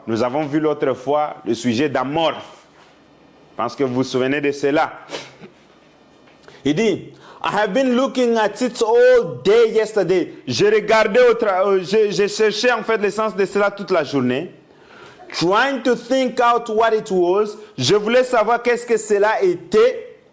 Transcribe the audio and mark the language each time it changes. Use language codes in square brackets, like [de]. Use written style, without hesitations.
[fr] Nous avons vu l'autre fois le sujet d'amorphe. Je pense que vous vous souvenez de cela. Il dit, [en] I have been looking at it all day yesterday. [fr] J'ai cherché en fait l'essence de cela toute la journée. [en] Trying to think out what it was. [fr] Je voulais savoir qu'est-ce que cela était.